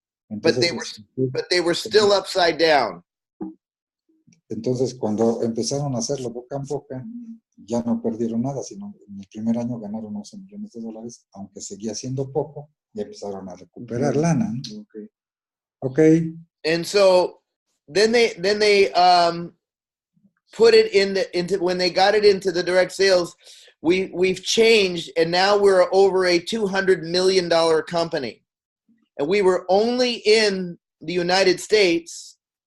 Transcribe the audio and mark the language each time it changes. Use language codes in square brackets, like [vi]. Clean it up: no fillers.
[es] Entonces, [en] but they were still upside down. [es] Entonces, cuando empezaron a hacerlo boca en boca, ya no perdieron nada, sino en el primer año ganaron $11 millones, aunque seguía siendo poco, y empezaron a recuperar lana, ¿no? [en] Okay. And so then they put it into when they got it into the direct sales, we've changed, and now we're over a $200 million company, and we were only in the United States.